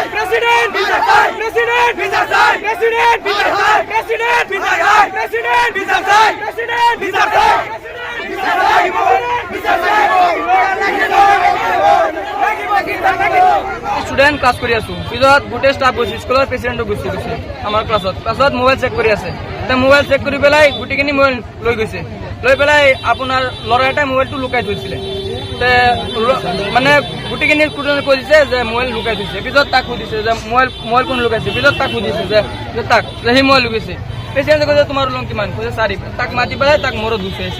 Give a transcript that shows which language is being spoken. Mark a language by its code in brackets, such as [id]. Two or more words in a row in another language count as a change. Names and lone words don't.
[as] প্রেসিডেন্ট বিচার চাই প্রেসিডেন্ট বিচার চাই প্রেসিডেন্ট বিচার চাই প্রেসিডেন্ট বিচার চাই প্রেসিডেন্ট বিচার চাই প্রেসিডেন্ট বিচার চাই বিচার চাই বিচার চাই স্টুডেন্ট ক্লাস কৰি আছো পিছত গোটেই ষ্টাফ গৈছে স্কুলৰ প্ৰেচিডেণ্টক গুচি গৈছে আমাৰ ক্লাছত মোবাইল চেক কৰি আছে মোবাইল চেক কৰি পেলাই গোটেইখিনি মোবাইল লৈ গৈছে লৈ পেলাই আপোনাৰ ল'ৰা এটাই মোবাইলটো লুকাই থৈছিলে মানে গোটেইখিনি ষ্টুডেণ্টে কৈ দিছে যে মোবাইল লুকাই থৈছে পিছত তাক সুধিছে যে মোবাইল কোন লুকাইছে পিছত তাক সুধিছে যে তাক সি মোবাইল লুকাইছে প্ৰেচিডেণ্টে কৈছে তোমাৰ ৰং কিমান কৈছে 4 তাক মাতি পেলাই তাক মূৰত গুচাইছে